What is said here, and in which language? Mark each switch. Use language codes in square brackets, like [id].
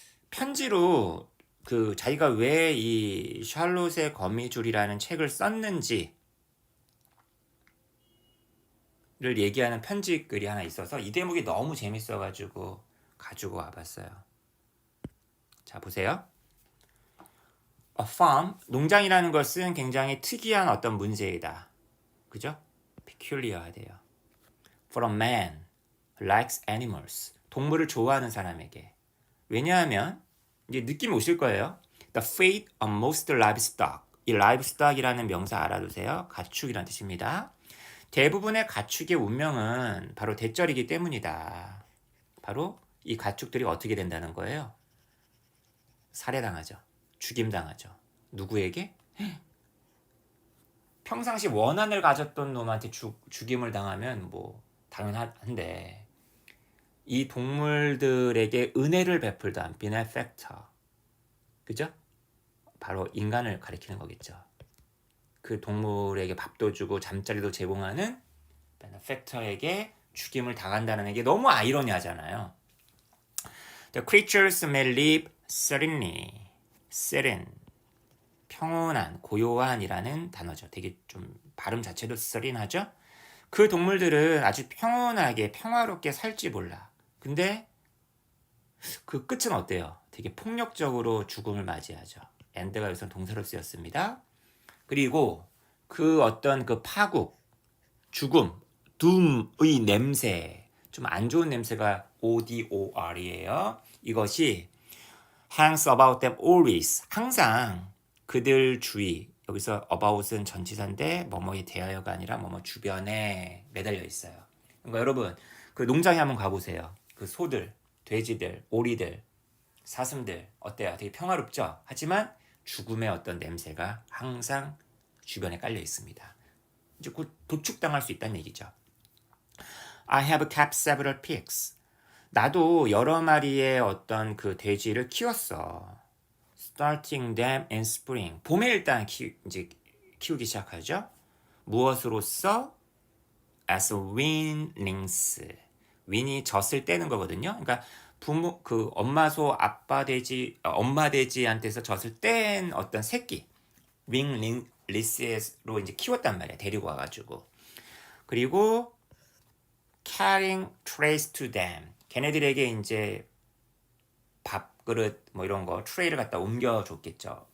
[ko] 편지로 그 자기가 왜 이 샬롯의 거미줄이라는 책을 썼는지를 얘기하는 편지 글이 하나 있어서 이 대목이 너무 재밌어가지고 가지고 와봤어요. 자, 보세요. [en] A farm, [ko] 농장이라는 것은 굉장히 특이한 어떤 문제이다. 그죠? peculiar하대요. [en] For a man who likes animals. [ko] 동물을 좋아하는 사람에게. 왜냐하면 이제 느낌 오실 거예요. [en] The fate of most livestock. [ko] 이 livestock이라는 명사 알아두세요. 가축이라는 뜻입니다. 대부분의 가축의 운명은 바로 대절이기 때문이다. 바로 이 가축들이 어떻게 된다는 거예요? 살해당하죠. 죽임당하죠. 누구에게? 평상시 원한을 가졌던 놈한테 죽임을 당하면 뭐 당연한데 이 동물들에게 은혜를 베풀던 benefactor, 그죠? 바로 인간을 가리키는 거겠죠. 그 동물에게 밥도 주고 잠자리도 제공하는 benefactor에게 죽임을 당한다는 게 너무 아이러니하잖아요. [en] The creatures may live serenely. [ko] serene, 평온한, 고요한이라는 단어죠. 되게 좀 발음 자체도 serene하죠. 그 동물들은 아주 평온하게 평화롭게 살지 몰라. 근데 그 끝은 어때요? 되게 폭력적으로 죽음을 맞이하죠. end가 여기서 동사로 쓰였습니다. 그리고 그 어떤 그 파국, 죽음, doom의 냄새, 좀 안 좋은 냄새가 odor이에요. 이것이 [en] hangs about them always, [ko] 항상 그들 주위, 여기서 about은 전치사인데 뭐뭐에 대하여가 아니라 뭐뭐 주변에 매달려 있어요. 그러니까 여러분 그 농장에 한번 가보세요. 그 소들, 돼지들, 오리들, 사슴들 어때요? 되게 평화롭죠? 하지만 죽음의 어떤 냄새가 항상 주변에 깔려 있습니다. 이제 곧 도축당할 수 있다는 얘기죠. [en] I have kept several pigs. [ko] 나도 여러 마리의 어떤 그 돼지를 키웠어. [en] Starting them in spring. [ko] 봄에 일단 이제 키우기 시작하죠. 무엇으로써? [en] As weanlings. [ko] 윈이 젖을 떼는 거거든요. 그러니까 부모 그 엄마 소 아빠 돼지 엄마 돼지한테서 젖을 뗀 어떤 새끼 윙링리스로 이제 키웠단 말이야. 데리고 와가지고. 그리고 [en] carrying trays to them. [ko] 걔네들에게 이제 밥그릇 뭐 이런 거 트레이를 갖다 옮겨줬겠죠.